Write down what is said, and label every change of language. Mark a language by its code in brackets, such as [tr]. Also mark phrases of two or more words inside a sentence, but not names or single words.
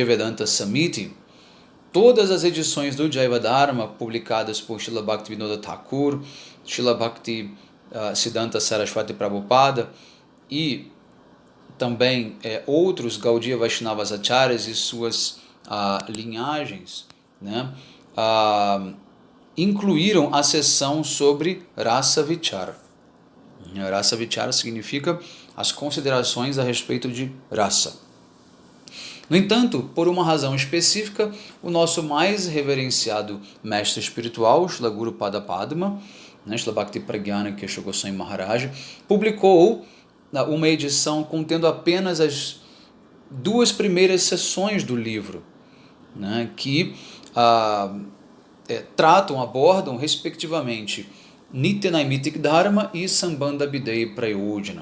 [pt] Vedanta Samiti, todas as edições do Jaiva Dharma publicadas por Srila Bhaktivinoda Thakur, Srila Bhakti Siddhanta Saraswati Prabhupada e também outros Gaudiya Vaishnavas Acharyas e suas linhagens, né, incluíram a seção sobre Rasa Vichara. Rasa Vichara significa as considerações a respeito de rasa. No entanto, por uma razão específica, o nosso mais reverenciado mestre espiritual, Srila Guru Pada Padma, Srila Bhakti Pragyana Kesha Goswami Maharaj, publicou uma edição contendo apenas as duas primeiras seções do livro, né, que abordam, respectivamente, Nitya Naimitic Dharma e Sambandha Abhideya Prayojana.